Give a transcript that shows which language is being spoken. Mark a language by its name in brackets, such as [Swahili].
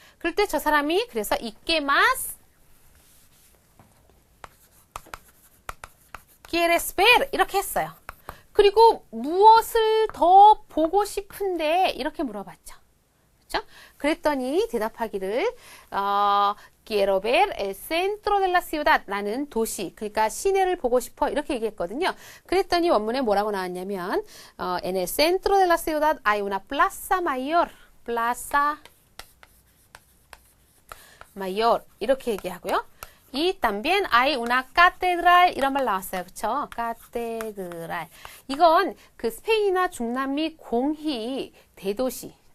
[Korean] 그럴 때 저 사람이 그래서 [Spanish] y que más quieres ver [Korean] 이렇게 했어요. 그리고 무엇을 더 보고 싶은데 이렇게 물어봤죠. 그렇죠? 그랬더니 대답하기를 [Spanish] quiero ver el centro de la ciudad. [Korean] 나는 도시, 그러니까 시내를 보고 싶어 이렇게 얘기했거든요. 그랬더니 원문에 뭐라고 나왔냐면 [Spanish] en el centro de la ciudad hay una plaza mayor. plaza mayor [Korean] 이렇게 얘기하고요. [Spanish] y también hay una catedral [Korean] 이런 말 나왔어요. 그렇죠? catedral. 이건 그 스페인이나 중남미 공히 대도시?